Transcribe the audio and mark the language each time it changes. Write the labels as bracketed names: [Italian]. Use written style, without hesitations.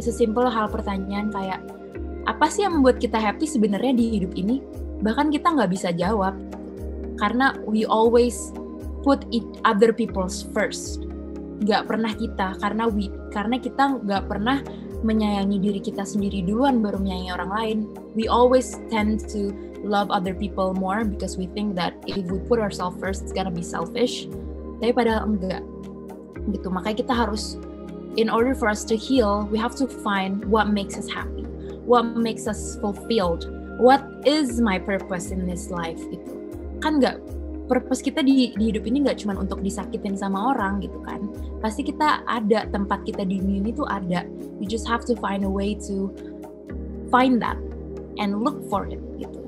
[Indonesian] Sesimpel hal pertanyaan kayak apa sih yang membuat kita happy sebenarnya di hidup ini, bahkan kita nggak bisa jawab karena [English] we always put other people's first, [Indonesian] nggak pernah kita, karena kita nggak pernah menyayangi diri kita sendiri duluan baru menyayangi orang lain. [English] We always tend to love other people more because we think that if we put ourselves first it's gonna be selfish, [Indonesian] tapi padahal enggak gitu. Makanya kita harus, [English] in order for us to heal, we have to find what makes us happy, what makes us fulfilled, what is my purpose in this life gitu. [Indonesian] Kan nggak, purpose kita di hidup ini nggak cuma untuk disakitin sama orang gitu kan. Pasti kita ada, tempat kita di dunia ini tuh ada. [English] You just have to find a way to find that and look for it [Indonesian] gitu.